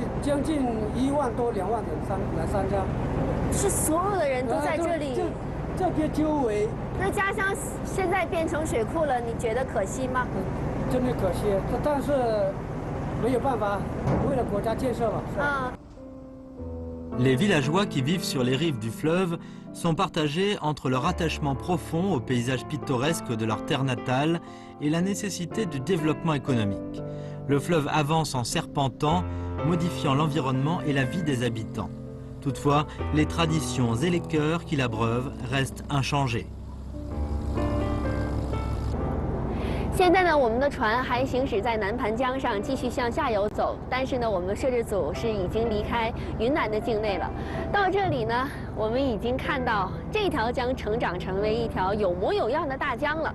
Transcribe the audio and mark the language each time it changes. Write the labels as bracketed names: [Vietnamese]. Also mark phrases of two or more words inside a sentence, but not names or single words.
[Chinese] 将近1万多、2万人来参加。是所有的人都在这里。这边周围。那家乡现在变成水库了，你觉得可惜吗？真的可惜，但是没有办法，为了国家建设嘛。 [French] Les villageois qui vivent sur les rives du fleuve sont partagés entre leur attachement profond aux paysages pittoresques de leur terre natale et la nécessité du développement économique. Le fleuve avance en serpentant, modifiant l'environnement et la vie des habitants. Toutefois, les traditions et les cœurs qui l'abreuvent restent inchangés. [Chinese] 现在呢，我们的船还行驶在南盘江上，继续向下游走。但是呢，我们摄制组是已经离开云南的境内了。到这里呢，我们已经看到这条江成长成为一条有模有样的大江了。